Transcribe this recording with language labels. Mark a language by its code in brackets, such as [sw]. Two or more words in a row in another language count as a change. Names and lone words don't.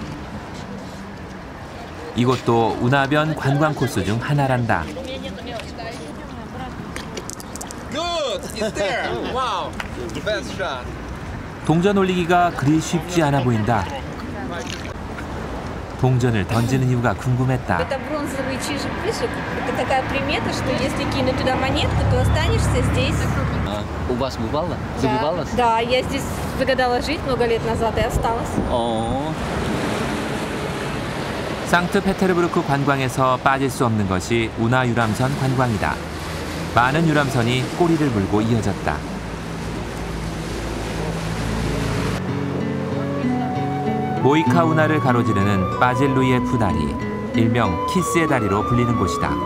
[ko] 이곳도 운하변 관광 코스 중 하나란다. 동전 올리기가 그리 쉽지 않아 보인다. 동전을 던지는 이유가 궁금했다. [ru] Это бронзовый чижик-пышек. Это такая примета, что если кинуть туда монетку, то останешься здесь. У вас бывало? Забывалось? Да, я здесь загадала жить много лет назад и осталась. [ko] 상트페테르부르크 관광에서 빠질 수 없는 것이 운하 유람선 관광이다. 많은 유람선이 꼬리를 물고 이어졌다. 모이카 운하를 가로지르는 바젤루이에프 다리, 일명 키스의 다리로 불리는 곳이다.